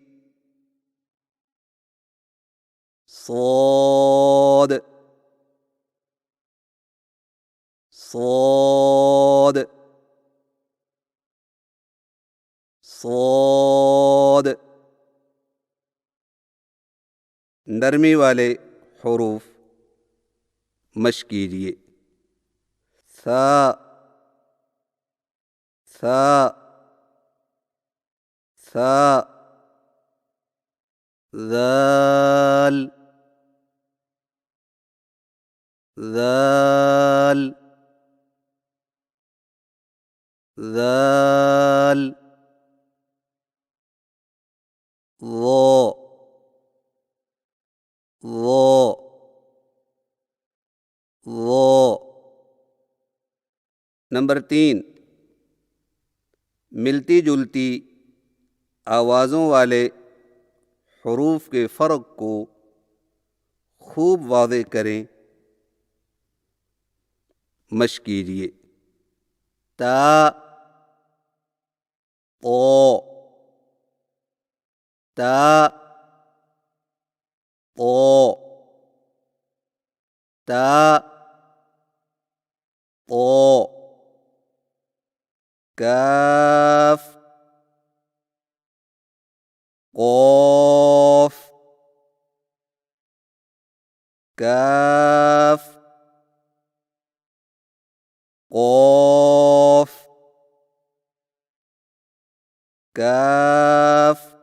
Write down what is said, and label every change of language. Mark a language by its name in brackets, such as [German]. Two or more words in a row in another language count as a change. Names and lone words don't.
[Urdu] صاد صاد صاد نرمی والے حروف مشق کیجیے. سا سا سا ذال ذال ذال ظاء ظاء ظاء। نمبر 3، ملتی جلتی آوازوں والے حروف کے فرق کو خوب واضح کریں. مشق کیجیے۔ تا او تا او تا او کاف قاف काफ قاف काफ